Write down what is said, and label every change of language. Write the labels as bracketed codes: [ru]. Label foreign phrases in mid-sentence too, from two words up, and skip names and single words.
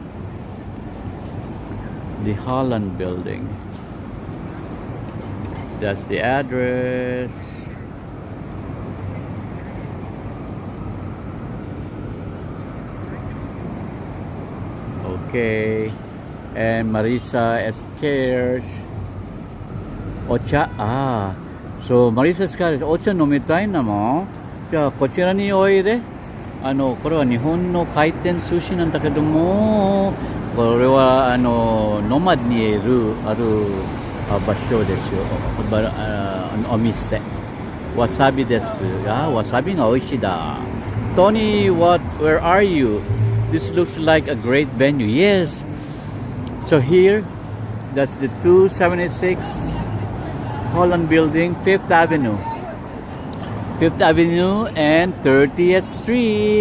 [en] The Holland building. That's the address. Okay. And Marisa Esquers. Ocha. Ah. [ja] So, Marisa Esquers, お茶飲みたいなも? じゃあこちらにおいで。これは日本の回転寿司なんだけども、これはノマドにいるある場所ですよ。お店。わさびです。わさびが美味しいだ。 [en] Tony, where are you? This looks like a great venue. Yes. So here, that's the 276 Holland Building, 5th Avenue. 5th Avenue and 30th Street.